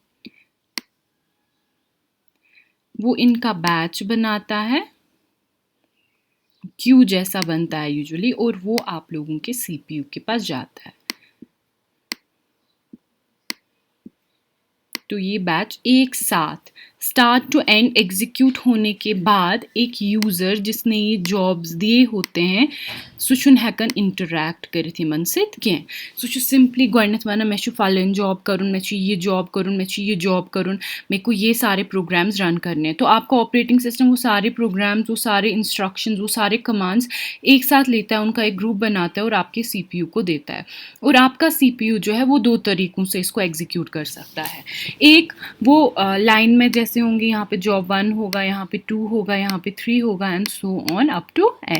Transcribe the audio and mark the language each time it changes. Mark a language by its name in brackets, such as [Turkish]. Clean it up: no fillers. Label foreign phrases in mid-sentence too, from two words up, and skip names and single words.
[Hindi] वो इनका बैच बनाता है, क्यू जैसा बनता है यूजुअली, और वो आप लोगों के सीपीयू के पास जाता है। तो ये बैच एक साथ [English] start to end [Hindi] एग्जीक्यूट होने के बाद एक यूज़र जिसने ये जॉब्स दिए होते हैं, [Kashmiri] सो छुन हेकन इंटरैक्ट करित यमन सत कह। सो सिंपली गोडनेथ वन मे फलन जॉब करुन, मे ये जॉब करुन, मे ये जॉब करुन, [Hindi] मेरे को ये सारे प्रोग्राम्स रन करने हैं। तो आपका ऑपरेटिंग सिस्टम वो सारे प्रोग्राम्स, वो सारे इंस्ट्रक्शंस, वो सारे कमांड्स एक साथ लेता है, उनका एक ग्रुप बनाता है और आपके सीपीयू को देता है। और आपका सीपीयू जो है वो 2 तरीक़ों से इसको एग्जीक्यूट कर सकता है। एक, वो लाइन में जैसे होंगे, यहाँ पे जॉब 1 होगा, यहाँ पे 2 होगा, यहाँ पे 3 होगा, [English] and so on up to [Hindi] n।